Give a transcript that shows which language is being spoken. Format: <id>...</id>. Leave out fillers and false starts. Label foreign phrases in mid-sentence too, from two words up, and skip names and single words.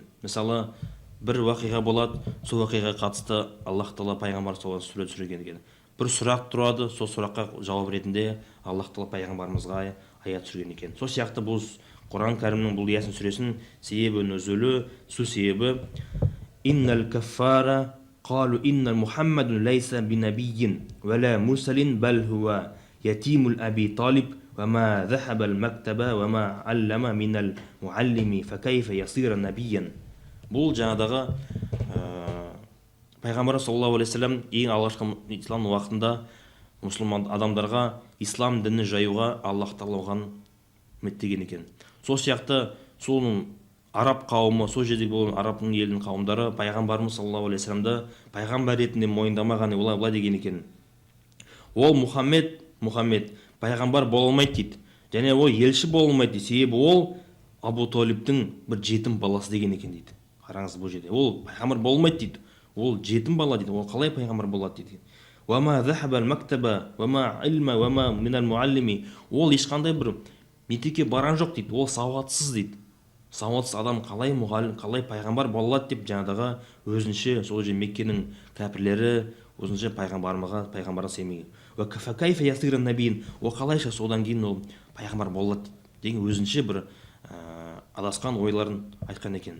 <kk>Мысалы, бір уақиға болады, сол уақиға қатысты Аллах тағала пайғамбар</kk> <ar>صلى الله عليه وسلم</ar> <kk>түсірген екен. Бір сұрақ тұрады, сол сұраққа жауап ретінде Аллах тағала пайғамбарымызға аят түсірген екен. Сол сияқты бұл Құран кәрімнің бұл ясин сүресінің себебі нүзулі, су себебі</kk> <ar>إن الكفار قالوا إن محمدا ليس بنبي ولا مرسل بل هو يتيم أبي طالب وما ذهب المكتب وما علم من المعلم فكيف يصير نبيا.</ar> <kk>Бұл жаңадағы пайғамбар</kk> <ar>صلى الله عليه وسلم</ar> <kk>ең алғашқы ислам уақытында мұсылман адамдарға ислам дінін жаюға Аллах тағала оған үміттеген екен. Сол сияқты соның араб қауымы, сол жерде болған арабтың елінің қауымдары пайғамбарымыз</kk> <ar>صلى الله عليه وسلم</ar> <kk>пайғамбар ретінде мойындамаған, олар былай деген екен: ол Мұхаммед пайғамбар бола алмайды дейді, және ол елші бола алмайды дейді, себебі ол Абу Талибтің бір жетім баласы деген екен дейді. Қараңыз, бұл жерде ол пайғамбар болмайды дейді, ол жетім бала дейді, ол қалай пайғамбар болады дейді.</kk> <ar>وما ذهب المكتب وما علم وما من المعلم,</ar> <kk>ол ешқандай бір мектепке барған жоқ дейді, ол сауатсыз дейді. Сауатсыз адам қалай мұғалім, қалай пайғамбар бола алады деп жаңадағы өзінше сол же Меккенің кәпірлері өзінше пайғамбарға сенбеген.</kk> <ar>فكيف يصير نبيا,</ar> <kk>ол қалайша содан кейін ол пайғамбар бола алады деген өзінше бір адасқан ойларын айтқан екен.</kk>